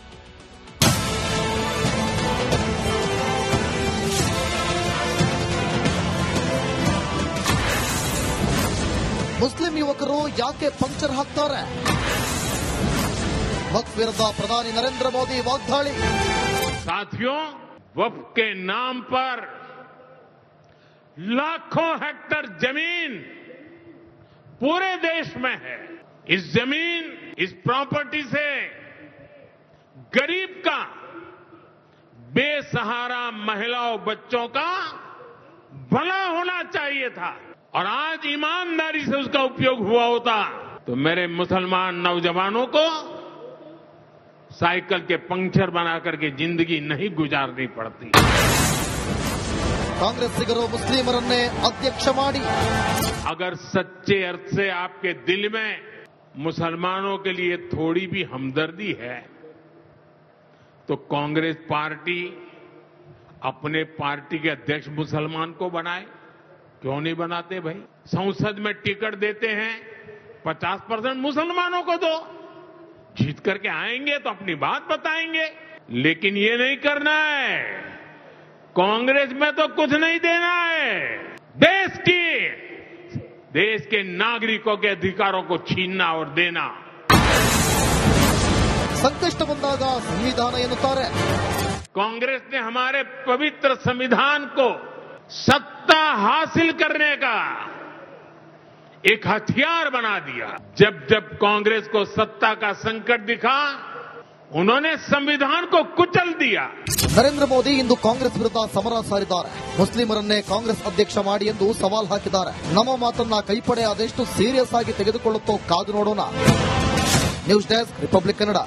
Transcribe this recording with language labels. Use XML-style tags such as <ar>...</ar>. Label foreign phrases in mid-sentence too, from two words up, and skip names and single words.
<kn>ಮುಸ್ಲಿಂ ಯುವಕರು ಯಾಕೆ ಪಂಕ್ಚರ್ ಹಾಕ್ತಾರೆ? ವಕ್ಫ್ ವಿರುದ್ಧ ಪ್ರಧಾನಿ ನರೇಂದ್ರ ಮೋದಿ ವಾಗ್ದಾಳಿ.</kn> <hi>साथियों, वक्फ के नाम पर लाखों हेक्टेयर जमीन पूरे देश में है. इस जमीन, इस प्रॉपर्टी से गरीब का, बेसहारा महिलाओं बच्चों का भला होना चाहिए था, और आज ईमानदारी से उसका उपयोग हुआ होता तो मेरे मुसलमान नौजवानों को साइकिल के पंक्चर बना करके जिंदगी नहीं गुजारनी पड़ती.</hi> <kn>ಕಾಂಗ್ರೆಸ್ಸಿಗರು ಮುಸ್ಲಿಮರನ್ನೇ ಅಧ್ಯಕ್ಷ ಮಾಡಿ.</kn> <hi>अगर सच्चे अर्थ से आपके दिल में मुसलमानों के लिए थोड़ी भी हमदर्दी है तो कांग्रेस पार्टी अपने पार्टी के अध्यक्ष मुसलमान को बनाए. क्यों नहीं बनाते भाई? संसद में टिकट देते हैं, 50% मुसलमानों को दो, जीत करके आएंगे तो अपनी बात बताएंगे. लेकिन ये नहीं करना है. कांग्रेस में तो कुछ नहीं देना है. देश के नागरिकों के अधिकारों को छीनना और देना.</hi> <kn>ಸಂಕಷ್ಟ ಬಂದಾಗ ಸಂವಿಧಾನ ಎನ್ನುತ್ತಾರೆ.</kn> <hi>कांग्रेस ने हमारे पवित्र संविधान को सत्ता हासिल करने का एक हथियार बना दिया। जब जब कांग्रेस को सत्ता का संकट दिखा, उन्होंने संविधान को कुचल दिया।</hi> <kn>ನರೇಂದ್ರ ಮೋದಿ ಇಂದು ಕಾಂಗ್ರೆಸ್ ವಿರುದ್ಧ ಸಮರ ಸಾರಿದ್ದಾರೆ. ಮುಸ್ಲಿಮರನ್ನೇ ಕಾಂಗ್ರೆಸ್ ಅಧ್ಯಕ್ಷ ಮಾಡಿ ಎಂದು ಸವಾಲ್ ಹಾಕಿದ್ದಾರೆ. ನಮ್ಮ ಮಾತನ್ನ ಕೈಪಡೆ ಅದೆಷ್ಟು ಸೀರಿಯಸ್ ಆಗಿ ತೆಗೆದುಕೊಳ್ಳುತ್ತೋ ಕಾದು ನೋಡೋಣ. ನ್ಯೂಸ್ ಡೆಸ್ಕ್, ರಿಪಬ್ಲಿಕ್ ಕನ್ನಡ.</kn>